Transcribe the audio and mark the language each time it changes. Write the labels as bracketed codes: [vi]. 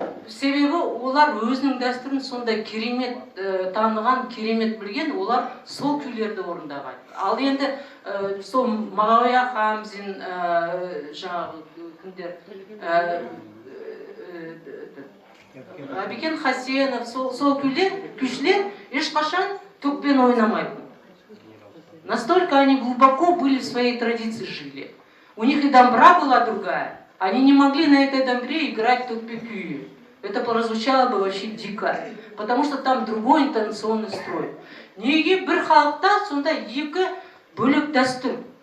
[kk] Себебі олар өзінің дәстүрін сондай керемет таныған, керемет білген, олар сол күйлерді орындаған. Ал енді сол Мағауия Хамзин, жаңағы кімдер, Әбікен Хасенов, сол күйшілер ешқашан төкпен ойнамайды. [ru] Настолько они глубоко были в своей традиции жили. У них и домбра была другая. Они не могли на этой домбре играть төкпе-күйі. Это прозвучало бы вообще дико, потому что там другой интонационный строй. [kk] Неге бір халықта сонда екі бөлек дәстүр.